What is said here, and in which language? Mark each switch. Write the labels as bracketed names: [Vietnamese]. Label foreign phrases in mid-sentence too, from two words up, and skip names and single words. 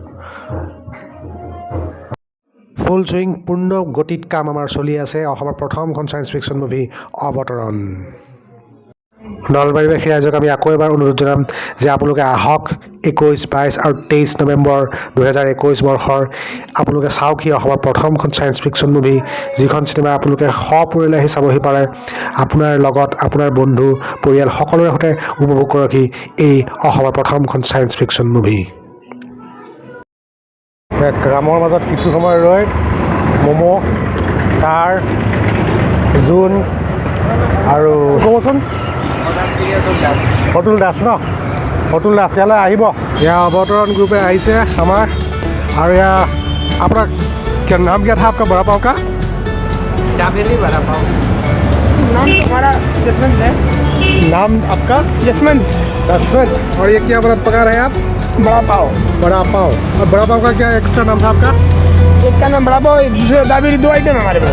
[English] full swing [Assamese] পূৰ্ণ গতিত কাম আমাৰ চলি আছে অসমৰ প্ৰথমখন [English] science fiction movie [Assamese] অৱতৰণ নলবাৰীবাসী ৰাইজক আমি আকৌ এবাৰ অনুৰোধ জনাম যে আপোনালোকে আহক 21, 22 আৰু 23 নৱেম্বৰ 2021 বৰ্ষৰ আপোনালোকে চাওকহি অসমৰ প্ৰথমখন [English] science fiction movie [Assamese] যিখন চিনেমা আপোনালোকে সপৰিয়ালে আহি চাবহি পাৰে আপোনাৰ লগত আপোনাৰ বন্ধু পৰিয়াল সকলোৰে সৈতে উপভোগ কৰকহি এই অসমৰ প্ৰথমখন [English] science fiction movie [Assamese] কামৰ মাজত কিছু সময় ৰৈ ম'ম' চাহ জোন আৰু ক'বচোন অতুল দাস ন অতুল দাস ইয়ালৈ আহিব এয়া अवतरण ग्रुप আহিছে আমাৰ আৰু এয়া আপোনাৰ [Hindi] नाम क्या था आपका बड़ा पाव का जावेरी बड़ा पाव नाम तुम्हारा जसवंत है नाम आपका जसवंत 10 मिनट और ये क्या पका रहे हैं आप बड़ा पाव और बड़ा पाव का क्या एक्स्ट्रा नाम था आपका एक का नाम बड़ा पाव दूसरा दाबेली 2 आइटम हमारे पास